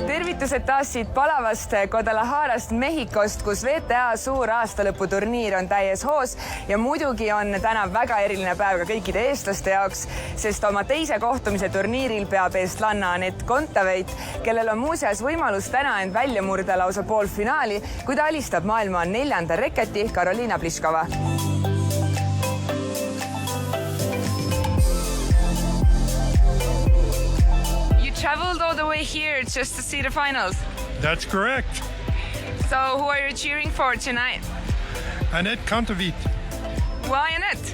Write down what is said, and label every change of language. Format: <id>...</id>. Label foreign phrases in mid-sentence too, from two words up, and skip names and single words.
<et>tervitused taas siit palavast Guadalajarast Mehhikost, kus WTA suur aastalõputurniir on täies hoos ja muidugi on täna väga eriline päev ka kõikide eestlaste jaoks, sest oma teise kohtumise turniiril peab eestlanna Anett Kontaveit, kellel on muuseas võimalus täna end välja murda lausa poolfinaali, kui ta alistab maailma 4. reketi Karoliina Pliskova.</et> <en>Traveled all the way here just to see the finals. That's correct. So who are you cheering for tonight? Anett Kontaveit. Why Anett?</en>